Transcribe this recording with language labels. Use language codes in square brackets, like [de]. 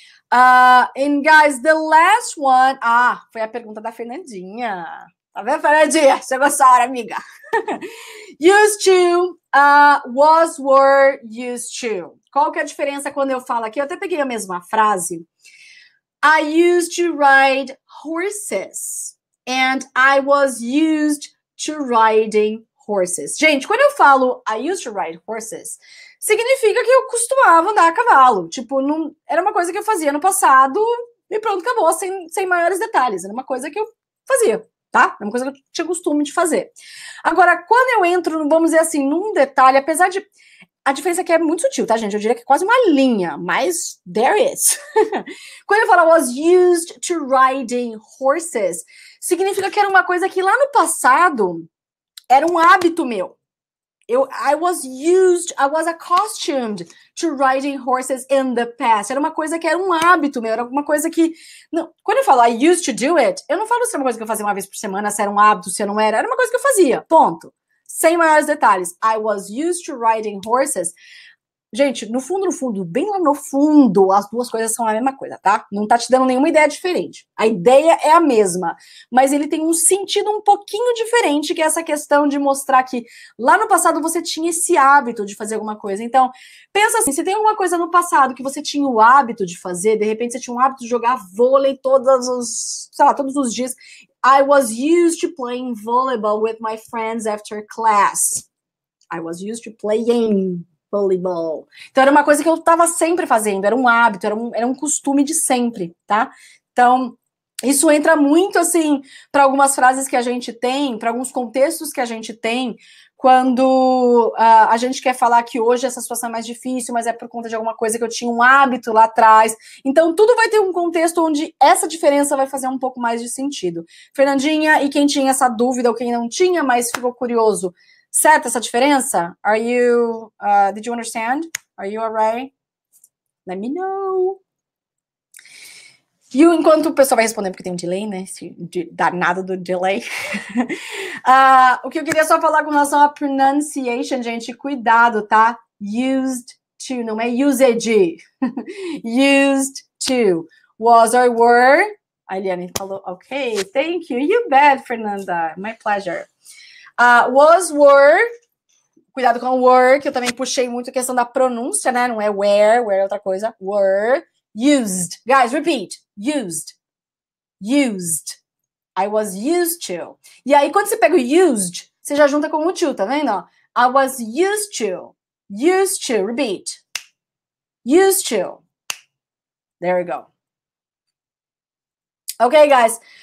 [en] And guys, the last one... [pt] foi a pergunta da Fernandinha. Tá vendo, Fernandinha? Chegou essa hora, amiga. [en] Used to, was, were, used to. [pt] Qual que é a diferença quando eu falo aqui? Eu até peguei a mesma frase. [en] I used to ride horses. And I was used to riding horses. [pt] Gente, quando eu falo [en] I used to ride horses, [pt] significa que eu costumava andar a cavalo. Tipo, não, era uma coisa que eu fazia no passado e pronto, acabou, sem maiores detalhes. Era uma coisa que eu fazia. Tá? É uma coisa que eu tinha costume de fazer. Agora, quando eu entro, vamos dizer assim, num detalhe, apesar de... A diferença aqui é muito sutil, tá, gente? Eu diria que é quase uma linha, mas [en] there is. [pt] Quando eu falo [en] was used to riding horses, [pt] significa que era uma coisa que lá no passado era um hábito meu. [en] I was accustomed to riding horses in the past. [pt] Era uma coisa que era um hábito meu, era uma coisa que... Não, quando eu falo [en] I used to do it, [pt] eu não falo se era uma coisa que eu fazia uma vez por semana, se era um hábito, se não era. Era uma coisa que eu fazia, ponto. Sem maiores detalhes. [en] I was used to riding horses. [pt] Gente, no fundo, bem lá no fundo, as duas coisas são a mesma coisa, tá? Não tá te dando nenhuma ideia diferente. A ideia é a mesma, mas ele tem um sentido um pouquinho diferente, que é essa questão de mostrar que lá no passado você tinha esse hábito de fazer alguma coisa. Então, pensa assim, se tem alguma coisa no passado que você tinha o hábito de fazer, de repente você tinha o hábito de jogar vôlei todos os dias. [en] I was used to playing volleyball with my friends after class. I was used to playing volleyball. [pt] Então, era uma coisa que eu estava sempre fazendo, era um hábito, era um costume de sempre, tá? Então, isso entra muito, assim, para algumas frases que a gente tem, para alguns contextos que a gente tem, quando a gente quer falar que hoje essa situação é mais difícil, mas é por conta de alguma coisa que eu tinha um hábito lá atrás. Então, tudo vai ter um contexto onde essa diferença vai fazer um pouco mais de sentido. Fernandinha, e quem tinha essa dúvida ou quem não tinha, mas ficou curioso, certo essa diferença? [en] Did you understand? Are you alright? Let me know. [pt] E enquanto o pessoal vai respondendo, porque tem um delay, né? Esse danado do delay. O que eu queria só falar com relação à pronunciation, gente, cuidado, tá? [en] Used to, [pt] não é [en] usage. Used to. Was or were. [pt] A Eliane falou, [en] ok, thank you. You bet, Fernanda. My pleasure. [pt] Was, were, cuidado com o were, que eu também puxei muito a questão da pronúncia, né? Não é where é outra coisa. [en] Were, used. Guys, repeat. Used. I was used to. [pt] E aí, quando você pega o used, você já junta com o to, tá vendo? [en] I was used to. Used to. Repeat. Used to. There we go. Ok, guys.